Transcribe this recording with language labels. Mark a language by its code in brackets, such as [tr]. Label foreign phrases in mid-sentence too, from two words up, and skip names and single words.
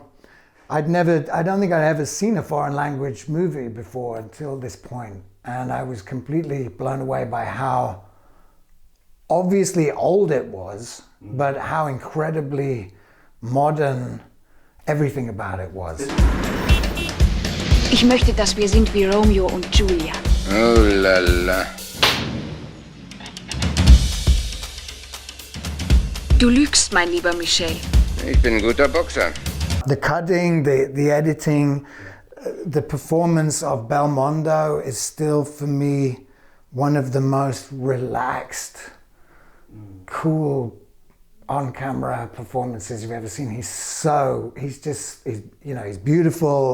[en] I don't think I'd ever seen a foreign language movie before until this point. And I was completely blown away by how obviously old it was, but how incredibly modern everything about it was. [de] Ich möchte, dass wir sind wie Romeo und Julia. [fr] Oh la la. [de] Du lügst, mein lieber Michel. Ich bin ein guter Boxer. [en] The cutting, the editing, the performance of Belmondo is still for me one of the most relaxed cool on-camera performances you've ever seen. He's beautiful.